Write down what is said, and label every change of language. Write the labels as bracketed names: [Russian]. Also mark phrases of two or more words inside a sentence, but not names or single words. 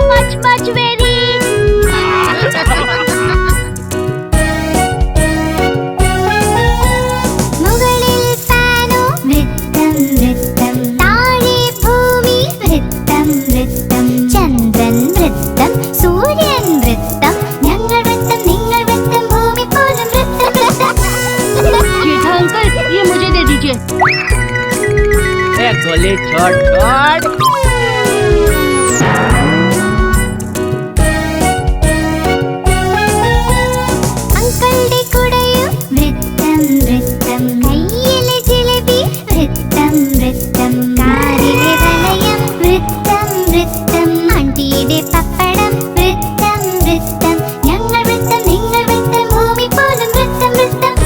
[English] much very. [Malayalam] മുകളിൽ ഫാനോ വൃത്തം വൃത്തം താഴെ ഭൂമി വൃത്തം വൃത്തം ചന്ദ്രൻ വൃത്തം സൂര്യൻ വൃത്തം ഞങ്ങൾ വൃത്തം നിങ്ങൾ വൃത്തം ഭൂമി പോലും വൃത്തം വൃത്തം [Hindi] जेठा अंकल ये मुझे दे दीजिए। ए गोली छोड़ छोड़ [Malayalam] അങ്കളുടെ കുടയും വൃത്തം വൃത്തം കയ്യിലെ ജിലേബി വൃത്തം വൃത്തം കാറിലെ വലയം വൃത്തം വൃത്തം ആണ്ടിയുടെ പപ്പടം വൃത്തം വൃത്തം ഞങ്ങൾ വൃത്തം നിങ്ങൾ വൃത്തം ഭൂമി പോലും വൃത്തം വൃത്തം